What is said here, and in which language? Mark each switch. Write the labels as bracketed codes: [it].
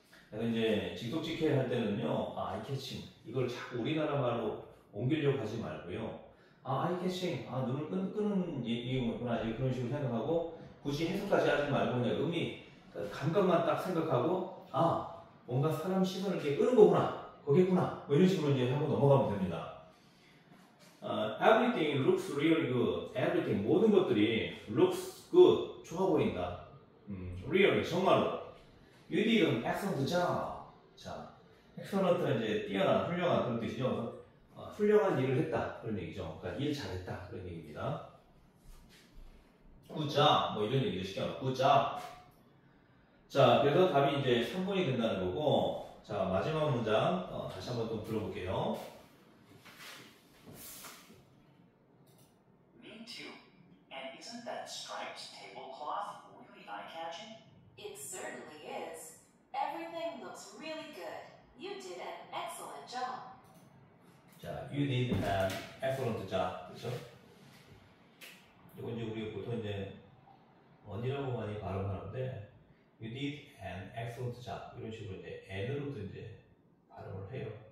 [ko] 그래서 이제 직독직해 할 때는요, eye catching 이걸 자꾸 우리나라 말로 옮기려고 하지 말고요. eye catching, 눈을 끄는 이유구나 그런 식으로 생각하고 굳이 해석까지 하지 말고 그냥 감각만 딱 생각하고 뭔가 사람 시선을 이렇게 끄는 거구나, 거겠구나, 뭐 이런 식으로 이제 하고 넘어가면 됩니다. [en] Everything looks really good. [ko] Everything 모든 것들이 [en] looks good [ko] 좋아 보인다. Really 정말로. [en] You did an excellent job. [ko] 자, excellent는 이제 뛰어난, 훌륭한 그런 뜻이죠. 그래서 훌륭한 일을 했다 그런 얘기죠. 그러니까 일 잘했다 그런 얘기입니다. [en] Good job [ko] 뭐 이런 얘기죠. 쉽게 말하면 good job. 자, 그래서 답이 이제 3번이 된다는 거고. 자, 마지막 문장 다시 한번 또 들어볼게요. [en] Me too. And isn't that striped tablecloth really eye-catching? It certainly is. Everything looks really good. You did an excellent job. 자, you did an excellent job. [ko] 그렇죠? 이거 이제 우리가 보통 이제 on이라고 많이 발음하는데 [en] you did an excellent job [ko] 이런 식으로 이제 n으로도 이제 발음을 해요.